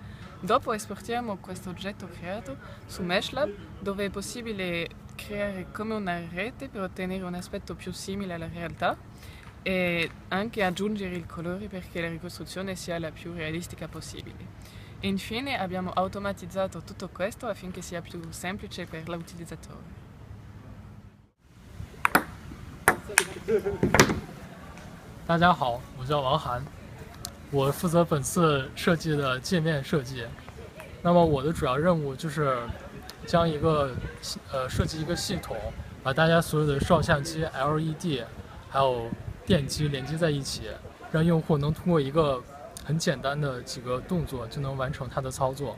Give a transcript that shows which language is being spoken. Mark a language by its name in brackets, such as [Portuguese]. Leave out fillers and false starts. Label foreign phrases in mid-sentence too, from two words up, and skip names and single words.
[Italian] Dopo esportiamo questo oggetto creato su MeshLab, dove è possibile creare come una rete per ottenere un aspetto più simile alla realtà e anche aggiungere il colore perché la ricostruzione sia la più realistica possibile. E infine abbiamo automatizzato tutto questo affinché sia più semplice per l'utilizzatore. [Chinese] 大家好，我叫王涵，我负责本次设计的界面设计。那么我的主要任务就是将设计一个系统，把大家所有的照相机、LED 还有电机连接在一起，让用户能通过一个很简单的几个动作就能完成它的操作。